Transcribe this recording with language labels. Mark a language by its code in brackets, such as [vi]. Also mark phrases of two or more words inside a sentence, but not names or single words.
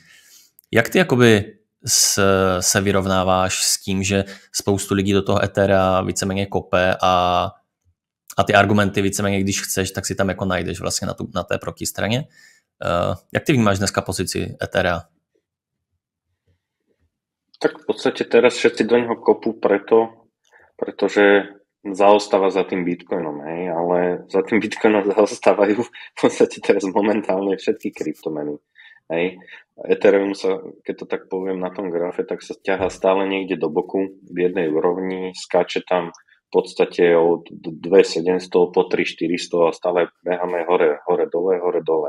[cs] Jak ty jakoby se vyrovnáváš s tím, že spoustu lidí do toho Ethera víceméně kope a ty argumenty víceméně, když chceš, tak si tam jako najdeš vlastně na té protistraně. Jak ty vnímáš dneska pozici Ethera? [sk] Tak v podstate teraz všetci do neho kopú pretože zaostáva za tým Bitcoinom, hej, ale za tým Bitcoinom zaostávajú v podstate teraz momentálne všetky kryptomeny. Hej. Ethereum sa, keď to tak poviem na tom grafe, tak sa ťahá stále niekde do boku v jednej úrovni, skáče tam v podstate od 2700 po 3400 a stále beháme hore, dole.